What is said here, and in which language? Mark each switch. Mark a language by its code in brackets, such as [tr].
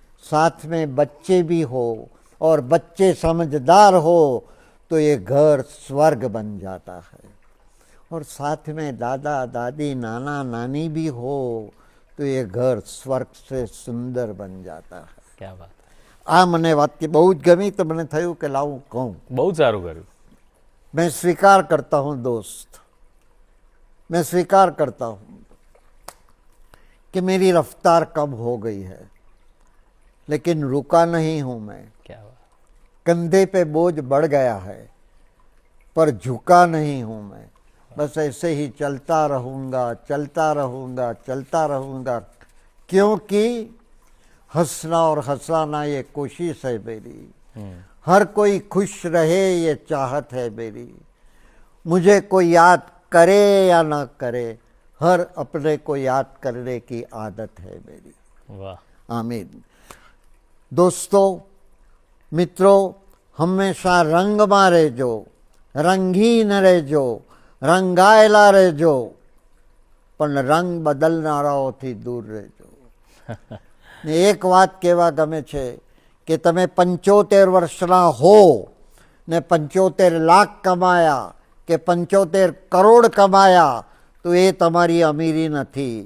[hi] साथ में बच्चे भी हो और बच्चे समझदार हो तो ये घर स्वर्ग बन जाता है, और साथ में दादा दादी नाना नानी भी हो तो ये घर स्वर्ग से सुंदर बन जाता है। क्या बात, [gu] આ મને વાક્ય બહુ જ ગમી તો મને થયું કે લાવું કહું. બહુ સારું કર્યું. [hi] मैं स्वीकार करता हूँ दोस्त, मैं स्वीकार करता हूँ कि मेरी रफ्तार कम हो गई है, लेकिन रुका नहीं हूँ मैं. क्या बात, कंधे पे बोझ बढ़ गया है पर झुका नहीं हूँ मैं. बस ऐसे ही चलता रहूँगा, चलता रहूँगा, चलता रहूँगा, क्योंकि हंसना और हंसाना ये कोशिश है मेरी. हर कोई खुश रहे ये चाहत है मेरी. मुझे कोई याद करे या ना करे, हर अपने को याद करने की आदत है मेरी. वाह, आमीन. दोस्तों, मित्रों, हमेशा [gu] रंगમાં રહેજો, રંગીન રહેજો, રંગાયેલા રહેજો, પણ રંગ બદલનારાઓથી દૂર રહેજો. ને એક વાત કહેવા ગમે છે કે તમે 75 વર્ષના હો ને 75 લાખ કમાયા કે 75 કરોડ કમાયા તો એ તમારી અમીરી નથી.